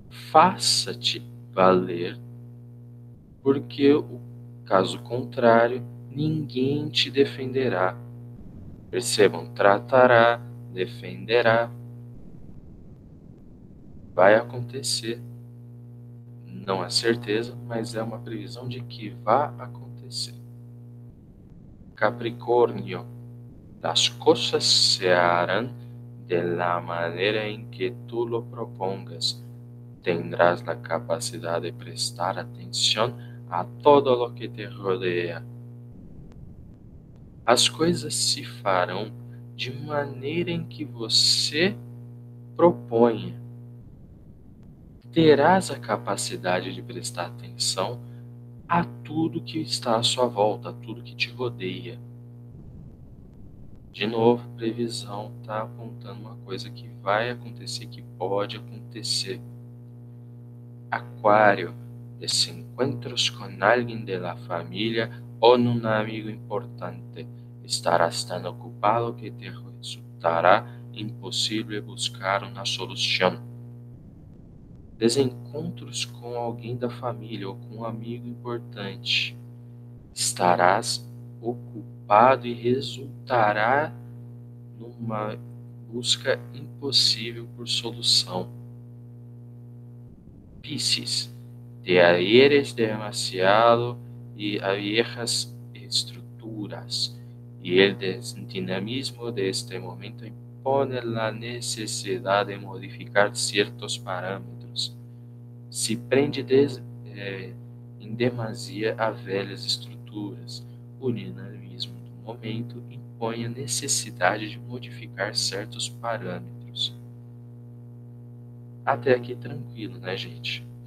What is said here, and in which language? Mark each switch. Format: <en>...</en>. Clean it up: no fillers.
<pt>Faça-te valer, porque, o caso contrário, ninguém te defenderá. Percebam, tratará, defenderá. Vai acontecer. Não é certeza, mas é uma previsão de que vai acontecer.</pt> <es>Capricórnio, las cosas se harán de la manera en que tú lo propongas. Tendrás la capacidad de prestar atención a todo lo que te rodea.</es> <pt>As coisas se farão de maneira em que você proponha. Terás a capacidade de prestar atenção a tudo que está à sua volta, a tudo que te rodeia. De novo, previsão está apontando uma coisa que vai acontecer, que pode acontecer.</pt> <es>Acuario, desencuentros con alguien de la familia o un amigo importante. Estarás tan ocupado que te resultará</es> <pt>impossível buscar uma solução. Desencontros com alguém da família ou com um amigo importante. Estarás ocupado e resultará numa busca impossível por solução.</pt> <es>Piscis, te adhieres demasiado a viejas estruturas y el dinamismo de este momento impone la necesidad de modificar ciertos parámetros.</es> <pt>Se prende em demasia a velhas estruturas. O dinamismo do momento impõe a necessidade de modificar certos parâmetros. Até aqui tranquilo, né, gente?</pt>